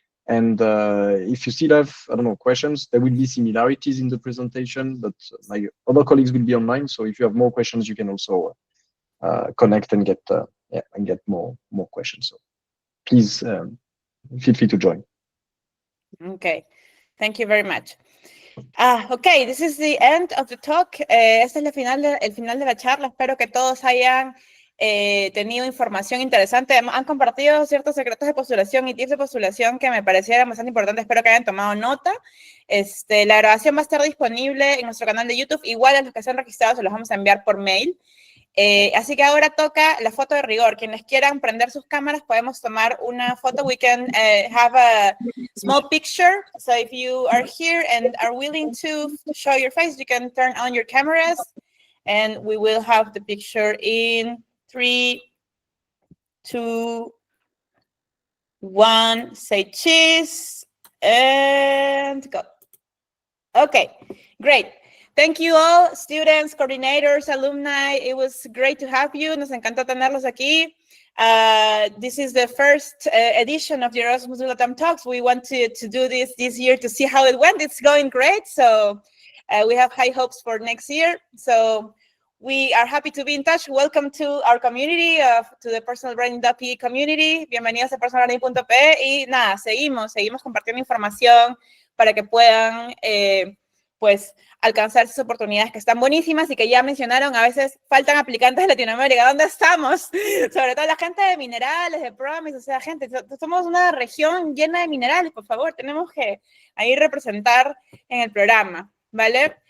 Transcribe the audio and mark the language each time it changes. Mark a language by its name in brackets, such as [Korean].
[English] And if you still have, I don't know, questions, there will be similarities in the presentation, but my other colleagues will be online. So if you have more questions, you can also connect and get more questions. So please feel free to join. Okay, thank you very much. Okay, this is the end of the talk. [Spanish] Este es el final de la charla. Espero que todos hayan tenido información interesante. Han compartido ciertos secretos de postulación y tips de postulación que me parecieron bastante importantes. Espero que hayan tomado nota. La grabación va a estar disponible en nuestro canal de YouTube. Igual a los que se han registrado se los vamos a enviar por mail. Así que ahora toca la foto de rigor. Quienes quieran prender sus cámaras, podemos tomar una foto. [English] We can have a small picture. So if you are here and are willing to show your face, you can turn on your cameras and we will have the picture in 3, 2, 1. Say cheese and go. Okay, great. Thank you all, students, coordinators, alumni. It was great to have you. [Spanish] Nos encantó tenerlos aquí. [English] This is the first edition of the Erasmus Mundus Talks. We want to do this year to see how it went. It's going great. So we have high hopes for next year. So we are happy to be in touch. Welcome to our community, to the personalbranding.pe community. [Spanish] Bienvenidos a personalbranding.pe. Y nada, seguimos compartiendo información para que puedan, pues, alcanzar esas oportunidades que están buenísimas y que ya mencionaron. A veces faltan aplicantes de Latinoamérica. ¿Dónde estamos? Sobre todo la gente de minerales, de Programas, o sea, gente, somos una región llena de minerales, por favor, tenemos que ahí representar en el programa, ¿vale?